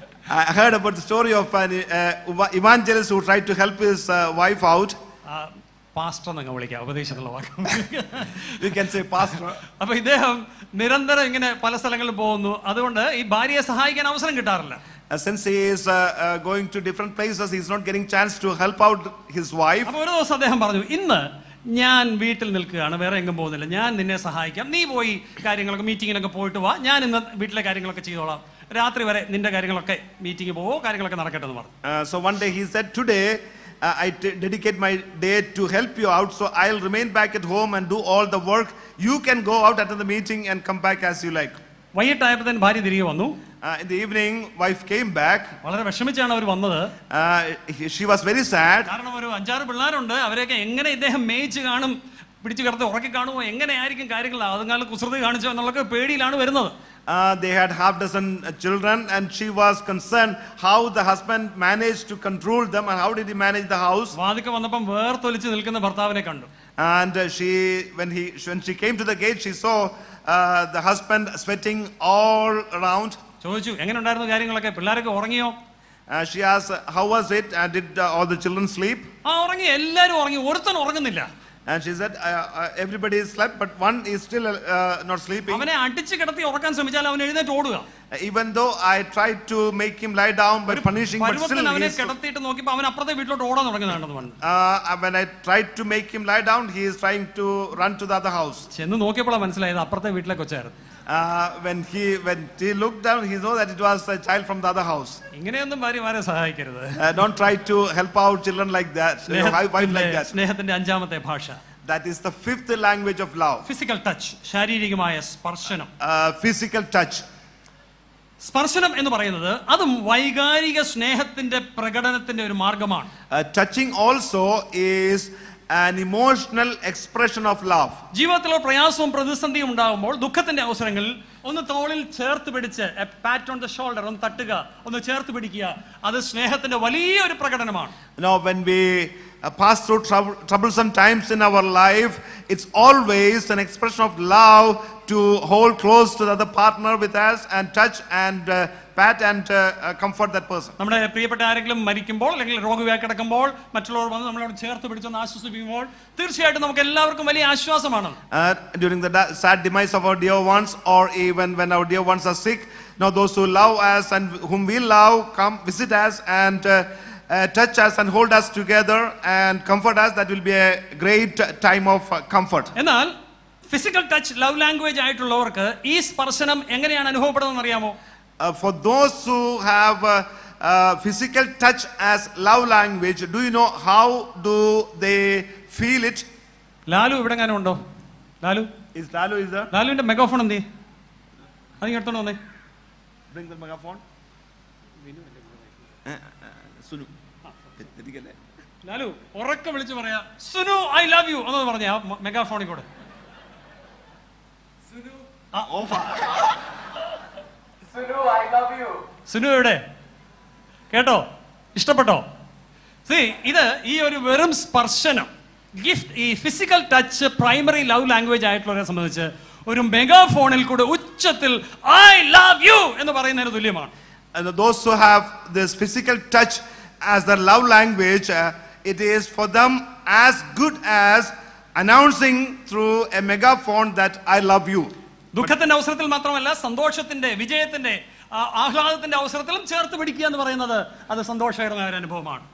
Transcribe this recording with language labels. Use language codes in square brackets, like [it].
[en] I heard about the story of an evangelist who tried to help his wife out. [ml] Pastor എന്നങ്ങ് വിളിക്കാം, ഉപദേശിച്ചുള്ള വാക്ക്. [en] We can say pastor. [ml] അപ്പൊ ഇദ്ദേഹം നിരന്തരം ഇങ്ങനെ പല സ്ഥലങ്ങളിൽ പോകുന്നു, അതുകൊണ്ട് ഈ ഭാര്യയെ സഹായിക്കാൻ അവസരം കിട്ടാറില്ല. [en] Since he is going to different places, he is not getting chance to help out his wife. [ml] അപ്പോൾ ഒരു ദിവസം അദ്ദേഹം പറഞ്ഞു, ഇന്ന് ഞാൻ വീട്ടിൽ നിൽക്കുകയാണ്, വേറെ എങ്ങും പോകുന്നില്ല, ഞാൻ നിന്നെ സഹായിക്കാം, നീ പോയി കാര്യങ്ങളൊക്കെ മീറ്റിങ്ങിനൊക്കെ പോയിട്ട് വാ, ഞാൻ ഇന്ന് വീട്ടിലെ കാര്യങ്ങളൊക്കെ ചെയ്തോളാം, രാത്രി വരെ നിന്റെ കാര്യങ്ങളൊക്കെ മീറ്റിംഗ് പോവോ കാര്യങ്ങളൊക്കെ നടക്കട്ടെ എന്ന് പറഞ്ഞു. [en] So one day he said, today I dedicate my day to help you out, so I'll remain back at home and do all the work. You can go out after the meeting and come back as you like. [ml] വൈകിട്ടായപ്പോൾ തന്നെ ഭാര്യ തിരികെ വന്നു. [en] In the evening wife came back. [ml] വളരെ വിഷമിച്ചാണ് അവർ വന്നത്. [en] She was very sad. [ml] കാരണം ഒരു 5-6 പിള്ളേരുണ്ട്, അവരെയൊക്കെ എങ്ങനെ ഇദ്ദേഹം മേയിച്ച് കാണും, പിടിച്ചു കിടത്ത് ഉറക്കി കാണുമോ, എങ്ങനെയായിരിക്കും കാര്യങ്ങൾ, അതുങ്ങൾ കുസൃതി കാണിച്ചോ എന്നുള്ളൊക്കെ പേടിയിലാണ് വരുന്നത്. [en] They had half dozen children and she was concerned how the husband managed to control them and how did he manage the house. [ml] വാതിൽക്ക് വന്നപ്പോൾ വേർത്തൊലിച്ച് നിൽക്കുന്ന ഭർത്താവിനെ കണ്ടു. [en] And when she came to the gate, she saw the husband sweating all around. [ml] ചോദിച്ചു, എങ്ങനെ ഉണ്ടായിരുന്നു കാര്യങ്ങളൊക്കെ, പിള്ളേരൊക്കെ ഉറങ്ങിയോ? [en] She asked, how was it? Did all the children sleep? [ml] ഉറങ്ങി, എല്ലാവരും ഉറങ്ങി, ഒരുത്തൻ ഉറങ്ങുന്നില്ല. [en] And she said, everybody slept, but one is still not sleeping. [ml] അവനെ അടിച്ചു കിടത്തി ഉറക്കാൻ ശ്രമിച്ചാൽ അവൻ എഴുന്നേറ്റ് ഓടുക. [en] Even though I tried to make him lie down by punishing, but still [ml] അവനെ കിടത്തിയിട്ട് നോക്കിയപ്പോൾ അവൻ അപ്പുറത്തെ വീട്ടിലോട്ട് ഓടാൻ തുടങ്ങുന്നുണ്ടെന്ന് പറഞ്ഞു. [en] When I tried to make him lie down, he is trying to run to the other house. [ml] ചെന്ന് നോക്കിയപ്പോഴാണ് മനസ്സിലായത് അപ്പുറത്തെ വീട്ടിലെ കൊച്ചായിരുന്നു. [en] When he looked down, he saw that it was a child from the other house. [ml] ഇങ്ങനെയൊന്നും ഭാര്യമാരെ സഹായിക്കരുത്. [en] Don't try to help out children like that. Wife like that. [ml] സ്നേഹത്തിന്റെ 5ാമത്തെ ഭാഷ. [en] That is the 5th language of love. Physical touch, [ml] ശാരീരികമായ സ്പർശനം. [en] Physical touch. [ml] സ്പർശനം എന്ന് പറയുന്നത് അതും വൈകാരിക സ്നേഹത്തിന്റെ പ്രകടനത്തിന്റെ ഒരു മാർഗമാണ്. [en] Touching also is an emotional expression of love. [ml] ജീവിതത്തിൽ പ്രയാസവും പ്രതിസന്ധിയും ഉണ്ടാകുമ്പോൾ ദുഃഖത്തിന്റെ അവസരങ്ങളിൽ ഒന്ന് തോളിൽ ചേർത്ത് പിടിച്ച് [en] a pat on the shoulder, [ml] ഒന്ന് തട്ടുക, ഒന്ന് ചേർത്ത് പിടിക്കുക, അത് സ്നേഹത്തിന്റെ വലിയൊരു പ്രകടനമാണ്. [en] Now when we pass through troublesome times in our life, it's always an expression of love to hold close to the other partner with us and touch and pat and comfort that person. [ml] നമ്മുടെ പ്രിയപ്പെട്ട ആരെങ്കിലും മരിക്കുമ്പോൾ അല്ലെങ്കിൽ രോഗിയായി കിടക്കുമ്പോൾ മറ്റുള്ളവർ വന്ന് നമ്മളോട് ചേർത്ത് പിടിച്ചൊന്ന് ആശ്വസിപ്പിക്കുമ്പോൾ തീർച്ചയായിട്ടും നമുക്ക് എല്ലാവർക്കും വലിയ ആശ്വാസമാണ്. [en] During the sad demise of our dear ones, or even when our dear ones are sick, now those who love us and whom we love come visit us and touch us and hold us together and comfort us. That will be a great time of comfort. [ml] എന്നാൽ physical touch love language ആയിട്ടുള്ളവർക്ക് ഈ സ്പർശനം എങ്ങനെയാണ് അനുഭവപ്പെടുന്നതെന്ന് അറിയാമോ? [en] For those who have physical touch as love language, do you know how do they feel it? [ml] Lalu ഇവിടെ എങ്ങനെ ഉണ്ടോ? Lalu [en] is there? [ml] ലാലുവിന്റെ megaphone എന്തേ? അത് എടുത്തോണ്ട് വന്നേ. [en] Bring the megaphone. [ml] ലാലു ഉറക്കെ വിളിച്ചു പറയാ, സുനു [en] I love you [ml] എന്ന് പറഞ്ഞ മെഗാഫോണിൽ കൂടെ. സുനു എവിടെ? കേട്ടോ? ഇഷ്ടപ്പെട്ടോ? ഇത് ഈ ഒരു വെറും സ്പർശനം, ഗിഫ്റ്റ്, ഈ physical touch primary love language ആയിട്ടുള്ളവരെ സംബന്ധിച്ച് ഒരു മെഗാഫോണിൽ കൂടെ ഉച്ചത്തിൽ [en] I love you [ml] എന്ന് പറയുന്നതിന് തുല്യമാണ്. [en] And those who have this physical touch as their love language, it is for them as good as announcing through a megaphone that I love you. [ml] ദുഃഖത്തിന്റെ അവസരത്തിൽ മാത്രമല്ല, സന്തോഷത്തിന്റെ, വിജയത്തിന്റെ, ആഹ്ലാദത്തിന്റെ അവസരത്തിലും ചേർത്ത് പിടിക്കുക എന്ന് പറയുന്നത് അത് സന്തോഷകരമായ ഒരു അനുഭവമാണ്.